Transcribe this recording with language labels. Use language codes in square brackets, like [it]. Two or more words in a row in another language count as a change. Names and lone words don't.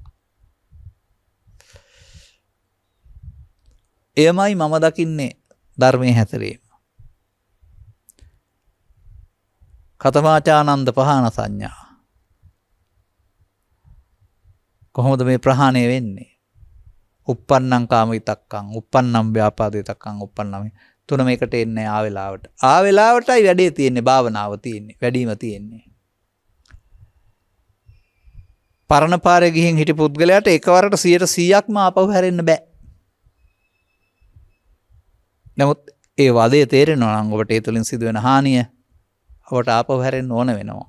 [si] එයමයි මම දකින්නේ ධර්මයේ හැසිරීම. [pi] කතමාචානන්ද පහන සංඥා. [si] කොහොමද මේ ප්‍රහාණය වෙන්නේ? [pi] uppannam kama vitakkan, uppannam vyapada vitakkan, uppannam [si] තුන මේකට එන්නේ ආ වෙලාවට. ආ වෙලාවටයි වැඩේ තියෙන්නේ, භාවනාව තියෙන්නේ, වැඩිම තියෙන්නේ. පරණ පාරේ ගිහින් හිටි පුද්ගලයාට එකවරට 100%ක්ම ආපහු හැරෙන්න බෑ. නමුත් ඒ වදේ තේරෙනවා නම් ඔබට ඒ තුලින් සිදුවෙන හානිය ඔබට ආපහු හැරෙන්න ඕන වෙනවා.